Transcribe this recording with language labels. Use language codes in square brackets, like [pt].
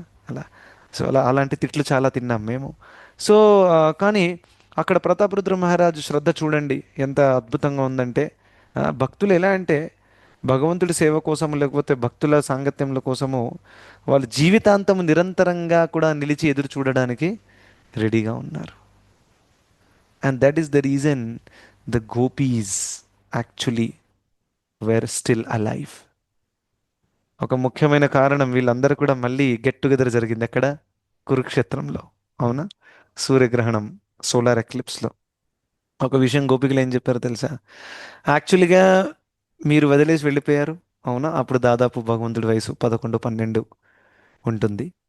[te] అలా, సో అలాంటి తిట్లు చాలా తిన్నాం మేము. సో కానీ అక్కడ ప్రతాపరుద్ర మహారాజు శ్రద్ధ చూడండి ఎంత అద్భుతంగా ఉందంటే, భక్తులు ఎలా అంటే భగవంతుడి సేవ కోసము, లేకపోతే భక్తుల సాంగత్యముల కోసము వాళ్ళు జీవితాంతము నిరంతరంగా కూడా నిలిచి ఎదురు చూడడానికి రెడీగా ఉన్నారు. [en] And that is the reason the gopis actually were still alive. [te] ఒక ముఖ్యమైన కారణం, వీళ్ళందరూ కూడా మళ్ళీ గెట్ టుగెదర్ జరిగింది ఎక్కడ? కురుక్షేత్రంలో, అవునా? సూర్యగ్రహణం, సోలార్ ఎక్లిప్స్లో. ఒక విషయం గోపికలు ఏం చెప్పారో తెలుసా? యాక్చువల్గా మీరు వదిలేసి వెళ్ళిపోయారు, అవునా? అప్పుడు దాదాపు భగవంతుడి వయసు 11-12 ఉంటుంది.